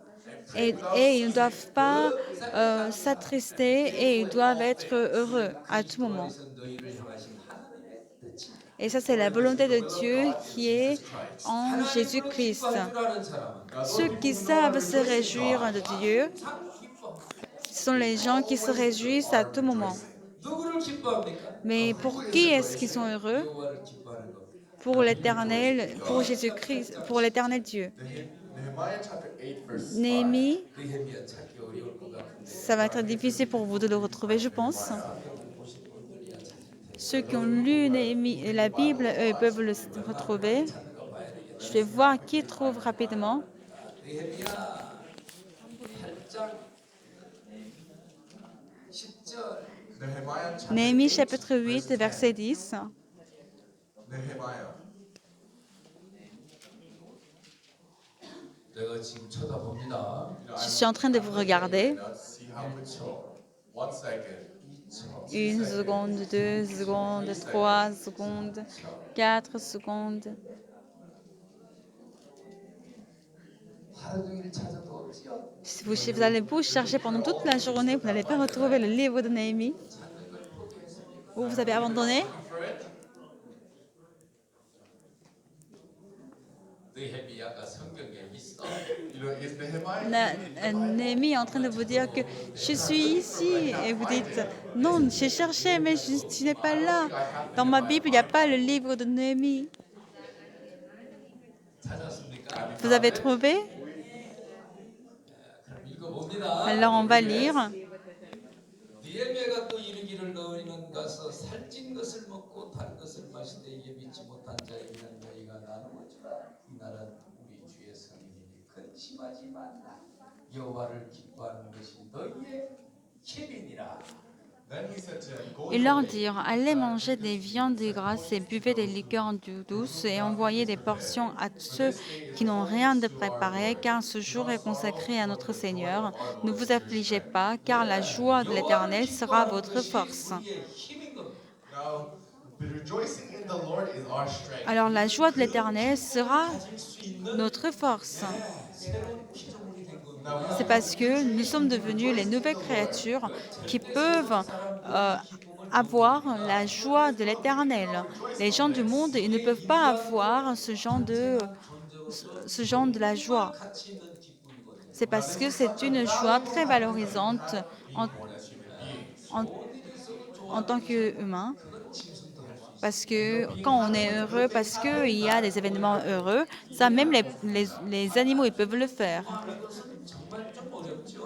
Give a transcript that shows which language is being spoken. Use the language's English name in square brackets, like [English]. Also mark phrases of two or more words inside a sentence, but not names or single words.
[French] Et ils ne doivent pas s'attrister et ils doivent être heureux à tout [Korean] 그리스도 [French] moment. [Korean] 안에서 너희를 향하신 하나님의 뜻입니다. [French] Et ça, c'est la volonté de Dieu qui est en [Korean] 하나님으로 [French] Jésus-Christ. [Korean] 기뻐할 줄 아는 사람은 [French] Ceux qui savent se réjouir de Dieu [Korean] 항상 기뻐합니다. [French] sont les gens qui se réjouissent à tout moment. [Korean] 누구를 기뻐합니까? [French] Mais pour qui est-ce qu'ils sont heureux? [Korean] 여호와를 기뻐하는 겁니다. [French] Pour l'Éternel, pour Jésus-Christ, pour l'Éternel Dieu. [English] Nehemiah chapter 8 verse 5. [French] Néhémie, [Korean] 느헤미야 찾기 어려울 것 같은데 [French] ça va être difficile pour vous de le retrouver, je pense. [Korean] 보실 분들이야 찾을 텐데 [French] Ceux qui ont lu Néhémie, la Bible, eux, ils peuvent le retrouver. [Korean] 찾는 거 봐야 되겠다. [French] Je vais voir qui trouve rapidement. [Korean] 느헤미야 8장 10절 [English] Nehemiah chapter [French] Néhémie 8, chapitre 8, verse verset 10. 10. Nehemiah. [Korean] 내가 지금 쳐다봅니다. [French] Je suis en train de vous regarder. [English] Now see how mature. 1 second. [French] Une seconde, 2 secondes, 3 secondes, 4 secondes. [Korean] 하루 종일 찾아도 없지요. [French] Si vous allez vous chercher pendant toute la journée, vous n'allez pas retrouver le livre de Néhémie. Ou vous avez abandonné. [Korean] 느헤미야가 성경에 있어. [English] You know, is Nehemiah [French] Néhémie est en train de vous dire que je suis ici. Et vous dites, non, j'ai cherché, mais tu n'es pas là. Dans ma Bible, il n'y a pas le livre de Néhémie. [Korean] 찾았습니까? [French] Vous avez trouvé? [Korean] 그럼 읽어봅니다. [French] Alors on va lire. [Korean] 느헤미야가 또 이르기를 너희는 가서 살찐 것을 먹고 단 것을 마시되 이게 믿지 못한 자에게는 너희가 나누어 주라. 이 나라는 우리 주의 성인이니 근심하지만 여호와를 기뻐하는 것이 너희의 힘이니라. [English] Then he said to them, Go [French] Ils leur [English] your way. [French] dirent, allez manger des viandes grasses et buvez des liqueurs douces et envoyez des portions à ceux qui n'ont rien de préparé, car ce jour est consacré à notre Seigneur. Ne vous affligez pas, car la joie de l'Éternel sera votre force. [Korean] 우리의 힘인 겁니다. [English] Now, the rejoicing in the Lord is our strength. [French] Alors la joie de l'Éternel sera [Korean] 가질 수 있는 [French] notre force. [Korean] 새로운 피조물이 된 겁니다. [French] C'est parce que nous sommes devenus les nouvelles créatures qui peuvent avoir la joie de l'Éternel. Les gens du monde, ils ne peuvent pas avoir ce genre de la joie. [Korean] 가치 있는 기쁨이거든요. [French] C'est parce que c'est une joie très valorisante en, en- en tant qu'humain. Parce que quand on est heureux, parce qu'il y a des événements heureux, ça même les animaux, ils peuvent le faire. [Korean] 정말 좀 어렵죠.